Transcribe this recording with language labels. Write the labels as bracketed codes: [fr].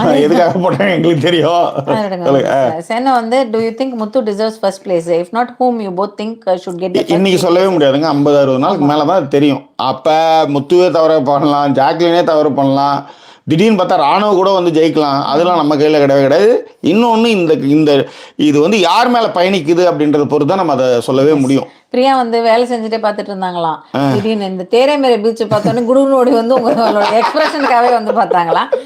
[ta] எதுக்காக போட்டேன் எங்களுக்கு தெரியும். சென்னை வந்து [en] Do you think Muthu deserves first place? If not whom you both think should get the [ta] இன்னைக்கு சொல்லவே முடியாதுங்க. 50-60 நாளுக்கு மேல தான் தெரியும். அப்ப முத்துவே தவறு பண்ணலாம், ஜாக்லினே தவறு பண்ணலாம், திடீர்னு பார்த்தா ராணுவ கூட வந்து ஜெயிக்கலாம். அதெல்லாம் நம்ம கையில் கிடையாது. இன்னொன்று இந்த இது வந்து யார் மேலே பயணிக்குது அப்படின்றத பொறுத்து தான் நம்ம அதை சொல்லவே முடியும். பிரியா வந்து வேலை செஞ்சுட்டே பார்த்துட்டு இருந்தாங்களாம். திடீர்னு இந்த தேரைமேரை பீச் பார்த்தோன்னே குடுகுனோடி வந்து உங்களோட எக்ஸ்பிரஷனுக்காகவே வந்து பார்த்தாங்களாம்.